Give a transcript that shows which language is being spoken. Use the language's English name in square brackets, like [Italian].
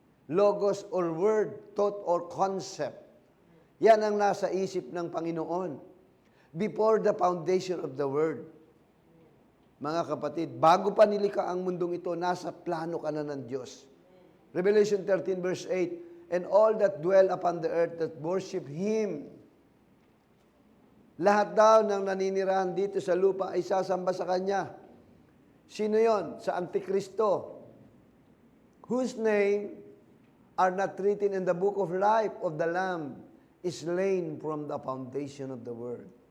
[English] Logos or word, thought or concept. [Filipino] Yan ang nasa isip ng Panginoon. [English] Before the foundation of the world. [Filipino] Mga kapatid, bago pa nilikha ang mundong ito, nasa plano ka na ng Diyos. [English] Revelation 13 verse 8, and all that dwell upon the earth that worship Him. [Filipino] Lahat daw ng naninirahan dito sa lupa ay sasamba sa Kanya. Sino yon? Sa Antikristo. [English] Whose name are not written in the book of life of the Lamb is slain from the foundation of the world.